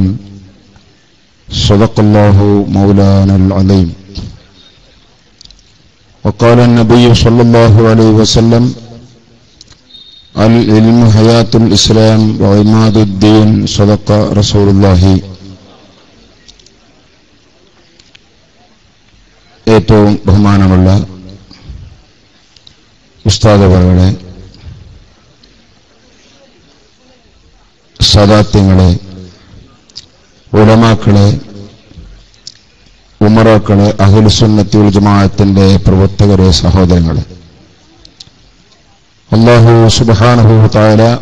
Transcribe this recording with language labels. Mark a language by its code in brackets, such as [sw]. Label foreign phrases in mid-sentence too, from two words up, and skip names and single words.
[ar] صدق الله مولانا العظيم. وقال النبي صلى الله عليه وسلم: العلم حياة الإسلام وعماد الدين. صدق رسول الله. [ml] ഏറ്റവും ബഹുമാനമുള്ള ഉസ്താദുകളെ, സദാത്യങ്ങളെ, ഉലമാക്കളെ, ഉമറാക്കളെ, [ar] أهل السنة والجماعة [ml] പ്രവർത്തകരെ, സഹോദരങ്ങളെ, [ar] الله سبحانه وتعالى